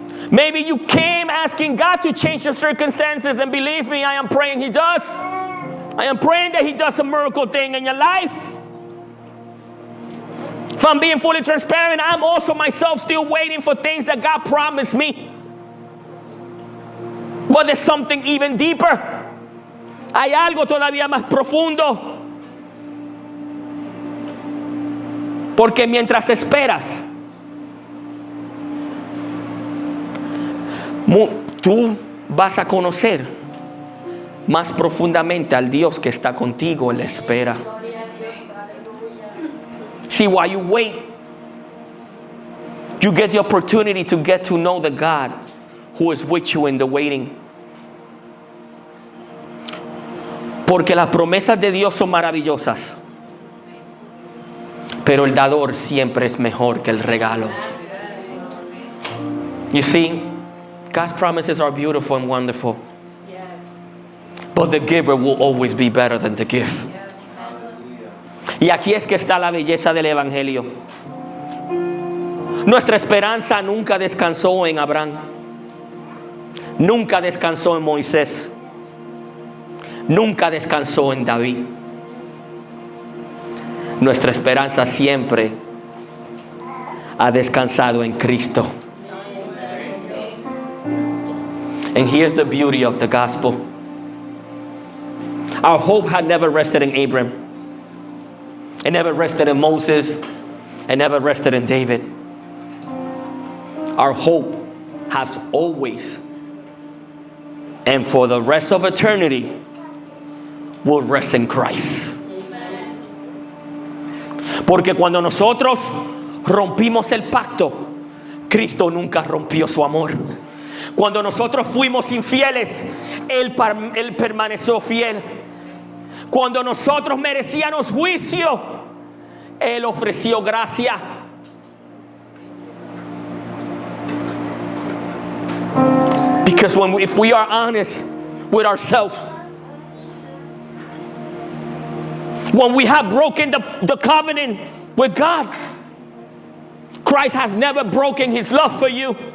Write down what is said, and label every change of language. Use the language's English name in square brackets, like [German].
[English] Maybe you came asking God to change your circumstances, and believe me, I am praying He does. I am praying that He does a miracle thing in your life. If I'm being fully transparent, I'm also myself still waiting for things that God promised me. But there's something even deeper. [Spanish] Hay algo todavía más profundo. Porque mientras esperas, tú vas a conocer más profundamente al Dios que está contigo en la espera. [English] See, while you wait, you get the opportunity to get to know the God who is with you in the waiting. [Spanish] Porque las promesas de Dios son maravillosas, pero el dador siempre es mejor que el regalo. [English] You see, God's promises are beautiful and wonderful, but the giver will always be better than the gift. [Spanish] Y aquí es que está la belleza del Evangelio. Nuestra esperanza nunca descansó en Abraham, nunca descansó en Moisés, nunca descansó en David. Nuestra esperanza siempre ha descansado en Cristo. [English] And here's the beauty of the gospel. Our hope had never rested in Abraham. It never rested in Moses. It never rested in David. Our hope has always, and for the rest of eternity, will rest in Christ. [Spanish] Porque cuando nosotros rompimos el pacto, Cristo nunca rompió su amor. Cuando nosotros fuimos infieles, Él permaneció fiel. Cuando nosotros merecíamos juicio, Él ofreció gracia. [English] Because if we are honest with ourselves, when we have broken the covenant with God, Christ has never broken His love for you.